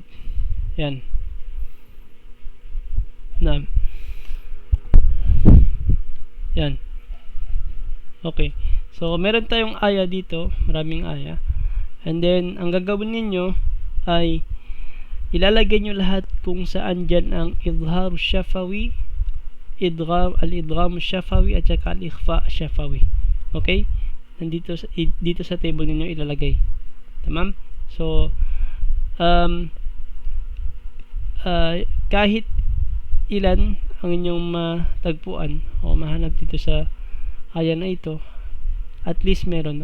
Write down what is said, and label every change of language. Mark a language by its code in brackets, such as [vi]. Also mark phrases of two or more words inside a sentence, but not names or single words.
[tl] Yan. Yan. Okay. So, meron tayong aya dito. Maraming aya. [en] And then, [tl] ang gagawin ninyo ay ilalagay nyo lahat kung saan dyan ang [ar] إظهار شفوي, الإدغام الشفوي [tl] at saka [ar] الإخفاء الشفوي. [tl] Okay? Nandito dito sa table ninyo ilalagay. Tamam? So, kahit ilan ang inyong matagpuan o mahanap dito sa aya na ito, [en] at least [tl] meron.